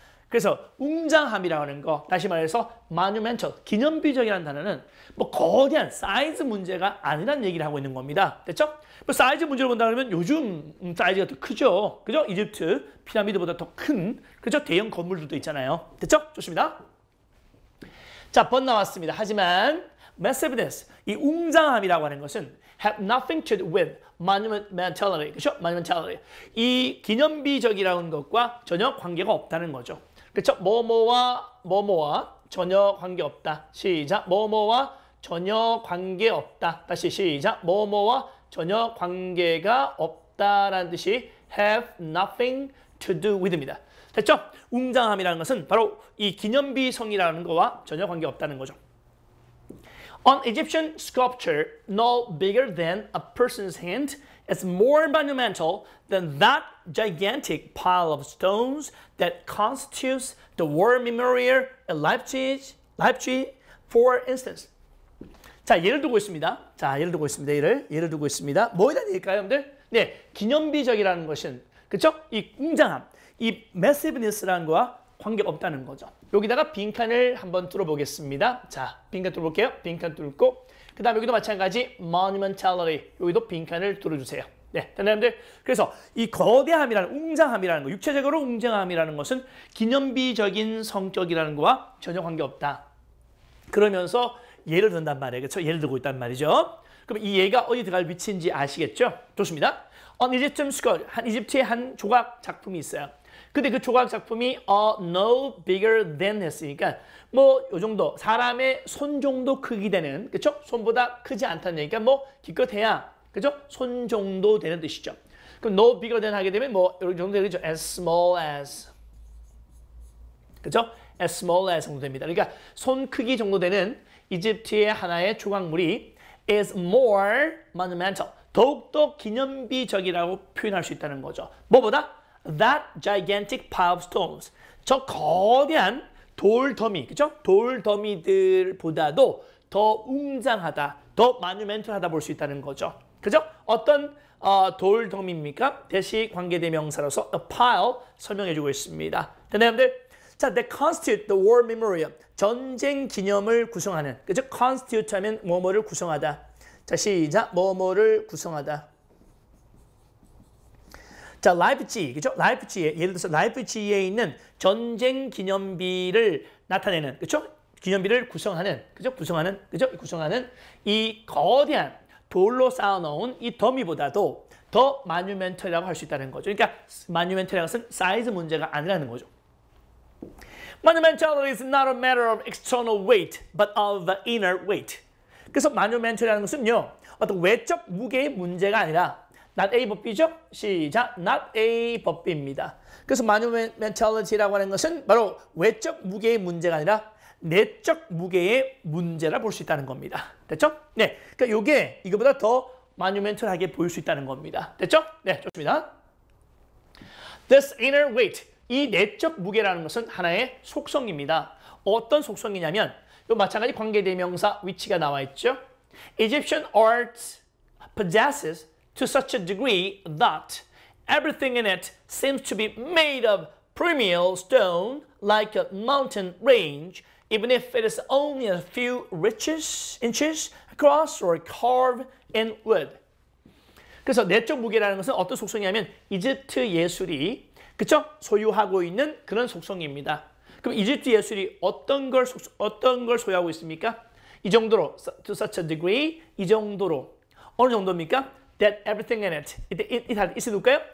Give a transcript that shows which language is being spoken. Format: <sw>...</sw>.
<ko>그래서 웅장함이라고 하는 거, 다시 말해서 monumental, 기념비적이라는 단어는 뭐 거대한 사이즈 문제가 아니라는 얘기를 하고 있는 겁니다. 됐죠? 뭐 사이즈 문제로 본다 그러면 요즘 사이즈가 더 크죠. 그죠? 이집트 피라미드보다 더 큰 그죠? 대형 건물들도 있잖아요. 됐죠? 좋습니다. 자, 번 나왔습니다. 하지만 massiveness, 이 웅장함이라고 하는 것은</ko> <en>have nothing to do with monumentality.</en> <ko>그죠? monumentality. 이 기념비적이라는 것과 전혀 관계가 없다는 거죠. 그렇죠? 뭐뭐와 전혀 관계없다. 시작. 뭐뭐와 전혀 관계없다. 다시 시작. 뭐뭐와 전혀 관계가 없다라는 뜻이</ko> <en>have nothing to do with</en> <ko>입니다. 됐죠? 웅장함이라는 것은 바로 이 기념비성이라는 거와 전혀 관계없다는 거죠.</ko> <en>An Egyptian sculpture no bigger than a person's hand is more monumental than that gigantic pile of stones that constitutes the War Memorial at Leipzig, for instance.</en> <ko>자, 예를 들고 있습니다. 예를 들고 있습니다. 뭐에 대한 얘기일까요, 여러분들? 네, 기념비적이라는 것은 그렇죠? 이 웅장함, 이 massiveness라는 거와 관계없다는 거죠. 여기다가 빈칸을 한번 뚫어보겠습니다. 자, 빈칸 뚫어볼게요. 빈칸 뚫고 그 다음에 여기도 마찬가지 monumentality, 여기도 빈칸을 뚫어주세요. 네, 여러분들. 그래서 이 거대함이라는 웅장함이라는 거, 육체적으로 웅장함이라는 것은 기념비적인 성격이라는 거와 전혀 관계없다. 그러면서 예를 든단 말이에요. 그렇죠? 예를 들고 있단 말이죠. 그럼 이 얘가 어디 들어갈 위치인지 아시겠죠? 좋습니다.</ko> <en>On Egyptian Scroll,</en> <ko>이집트의 한 조각 작품이 있어요. 근데 그 조각 작품이</ko> <en>no bigger than</en> <ko>했으니까 뭐 요 정도 사람의 손 정도 크기 되는, 그렇죠? 손보다 크지 않다는 얘기가 뭐 기껏해야, 그렇죠? 손 정도 되는 뜻이죠. 그럼</ko> <en>no bigger than</en> <ko>하게 되면 뭐 이 정도 되겠죠?</ko> <en>As small as,</en> <ko>그렇죠?</ko> <en>As small as</en> <ko>정도 됩니다. 그러니까 손 크기 정도 되는 이집트의 하나의 조각물이</ko> <en>is more monumental,</en> <ko>더욱더 기념비적이라고 표현할 수 있다는 거죠. 뭐보다?</ko> <en>That gigantic pile of stones.</en> <ko>저 거대한 돌더미, 그죠? 돌더미들보다도 더 웅장하다, 더 마뉴멘털하다 볼 수 있다는 거죠. 그죠? 어떤 돌더미입니까? 대시 관계대명사로서 a pile 설명해주고 있습니다.</ko> <en>됐나요, 여러분들?</en> <ko>자,</ko> <en>they constitute the war memorial.</en> <ko>전쟁 기념을 구성하는, 그죠? constitute 하면 뭐뭐를 구성하다. 자, 시작. 뭐뭐를 구성하다. 자, 라이프치히, 그죠? 라이프치히에, 예를 들어서 라이프치히에 있는 전쟁 기념비를 나타내는, 그죠? 기념비를 구성하는, 그죠? 구성하는 이 거대한 돌로 쌓아놓은 이 더미보다도 더 마뉴멘털이라고 할 수 있다는 거죠. 그러니까 마뉴멘털이라는 것은 사이즈 문제가 아니라는 거죠.</ko> <en>Monumentality is not a matter of external weight, but of the inner weight.</en> <ko>그래서 monumental이라는 것은요, 어떤 외적 무게의 문제가 아니라 not A 법비죠? 시작. not A 법비입니다. 그래서 monumentality라고 하는 것은 바로 외적 무게의 문제가 아니라 내적 무게의 문제라 볼 수 있다는 겁니다. 됐죠? 네. 그러니까 이게 이거보다 더 monumental하게 보일 수 있다는 겁니다. 됐죠? 네, 좋습니다.</ko> <en>This inner weight,</en> <ko>이 내적 무게라는 것은 하나의 속성입니다. 어떤 속성이냐면 요 마찬가지 관계대명사 위치가 나와 있죠.</ko> <en>Egyptian art possesses to such a degree that everything in it seems to be made of primeval stone like a mountain range, even if it is only a few inches across or carved in wood.</en> <ko>그래서 내적 무게라는 것은 어떤 속성이냐면 이집트 예술이, 그쵸? 소유하고 있는 그런 속성입니다. 그럼 이집트 예술이 어떤 걸 소유하고 있습니까? 이 정도로,</ko> <en>to such a degree,</en> <ko>이 정도로. 어느 정도입니까?</ko> <en>That everything in it.</en> <ko>it을 놓을까요?</ko>